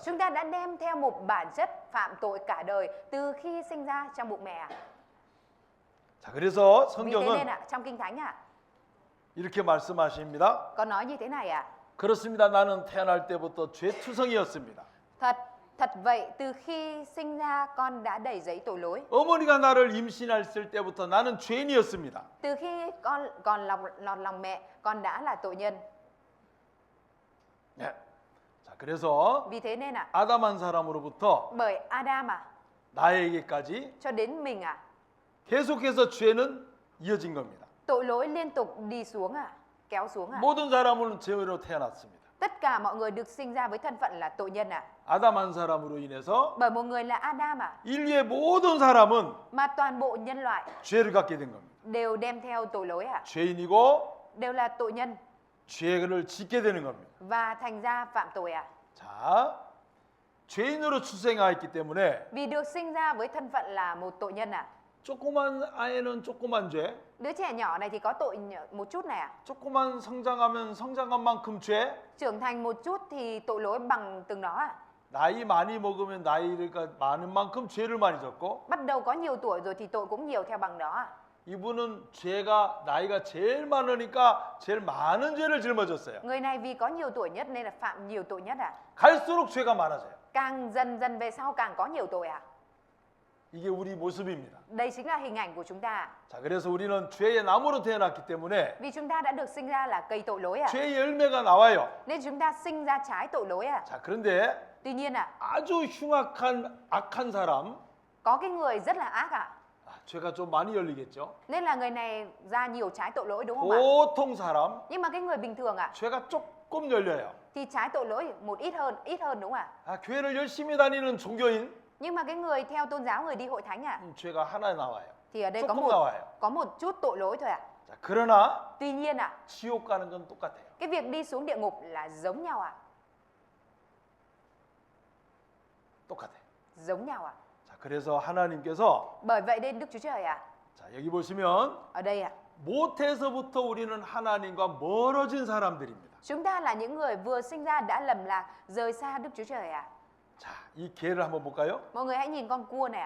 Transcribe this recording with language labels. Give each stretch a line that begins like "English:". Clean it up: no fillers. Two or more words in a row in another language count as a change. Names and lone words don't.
Vietnamese: chúng ta đã đem theo một bản chất phạm tội cả đời từ khi sinh ra trong bụng mẹ ạ.
Korean: 자, 그래서
Vietnamese: Vì thế nên
Korean: 성경은
Vietnamese: ạ, trong Kinh Thánh ạ,
Korean: 이렇게 말씀하십니다.
Vietnamese: có nói như thế này ạ.
Korean: 그렇습니다. 나는 태어날 때부터 죄투성이었습니다.
Vietnamese: Thật vậy, từ khi sinh ra con đã đầy dẫy tội lỗi.
Korean: 어머니가 나를 임신했을 때부터 나는 죄인이었습니다.
Vietnamese: Từ khi con còn lọt lòng mẹ, con đã là tội nhân.
Korean: 네. 자, 그래서
Vietnamese: Vì thế nên ạ,
Korean: 아담 한 사람으로부터
Vietnamese: bởi Adam ạ,
Korean: 나에게까지
Vietnamese: cho đến mình ạ,
Korean: 계속해서 죄는 이어진 겁니다.
Vietnamese: tội lỗi liên tục đi xuống ạ, kéo xuống ạ.
Korean: 모든 사람은 죄로 태어났습니다.
Vietnamese: Tất cả mọi người được sinh ra với thân phận là tội nhân ạ.
Korean: 아담 한 사람으로 인해서
Vietnamese: Bởi một người là Adam ạ,
Korean: 인류의 모든 사람은
Vietnamese: mà toàn bộ nhân loại
Korean: 죄를 갖게 된 겁니다.
Vietnamese: đều đem theo tội lỗi ạ,
Korean: 죄인이고
Vietnamese: đều là tội nhân
Korean: 죄를 짓게 되는 겁니다.
Vietnamese: và thành ra phạm tội ạ.
Korean: 자, 죄인으로 출생하였기 때문에
Vietnamese: Vì được sinh ra với thân phận là một tội nhân ạ.
Korean: 조그만 아이는 조그만 죄,
Vietnamese: Đứa trẻ nhỏ này thì có tội một chút này ạ.
Korean: 조그만 성장하면 성장한 만큼 죄,
Vietnamese: Trưởng thành một chút thì tội lỗi bằng từng đó ạ.
Korean: 나이 많이 먹으면 나이가 많은 만큼 죄를 많이 졌고,
Vietnamese: Bắt đầu có nhiều tuổi rồi thì tội cũng nhiều theo bằng đó ạ.
Korean: 이분은 죄가 나이가 제일 많으니까 제일 많은 죄를 짊어졌어요.
Vietnamese: Người này vì có nhiều tuổi nhất nên là phạm nhiều tội nhất ạ.
Korean: 갈수록 죄가 많아져요.
Vietnamese: Càng dần dần về sau càng có nhiều tội ạ.
Korean: 이게 우리 모습입니다.
Vietnamese: Đây chính là hình ảnh của chúng ta ạ.
Korean: 자, 그래서 우리는 죄의 나무로 태어났기 때문에
Vietnamese: Vì chúng ta đã được sinh ra là cây tội lỗi ạ.
Korean: 죄의 열매가 나와요.
Vietnamese: Nên chúng ta sinh ra trái tội lỗi ạ.
Korean: 자, 그런데
Vietnamese: Tuy nhiên ạ,
Korean: 아주 흉악한 악한 사람,
Vietnamese: có cái người rất là ác ạ.
Korean: 죄가 좀 많이 열리겠죠.
Vietnamese: Nên là người này ra nhiều trái tội lỗi đúng không ạ?
Korean: 보통 사람
Vietnamese: Nhưng mà cái người bình thường ạ,
Korean: 죄가 조금 열려요.
Vietnamese: thì trái tội lỗi một ít hơn đúng không ạ?
Korean: 아, 교회를 열심히 다니는 종교인
Vietnamese: Nhưng mà cái người theo tôn giáo, người đi hội thánh ạ,
Korean: 죄가 하나 나와요.
Vietnamese: thì ở đây
Korean: 조금 나와요.
Vietnamese: có một chút tội lỗi thôi ạ.
Korean: 자, 그러나
Vietnamese: Tuy nhiên ạ,
Korean: 지옥 가는 건 똑같아요.
Vietnamese: cái việc đi xuống địa ngục là giống nhau ạ,
Korean: 똑같아요.
Vietnamese: giống nhau ạ.
Korean: 자, 그래서 하나님께서
Vietnamese: Bởi vậy nên Đức Chúa Trời ạ,
Korean: 자, 여기 보시면
Vietnamese: ở đây ạ,
Korean: 모태에서부터 우리는 하나님과 멀어진 사람들입니다.
Vietnamese: chúng ta là những người vừa sinh ra đã lầm lạc, rời xa Đức Chúa Trời ạ.
Korean: 자, 이 개를 한번 볼까요?
Vietnamese: Mọi người hãy nhìn con cua này ạ.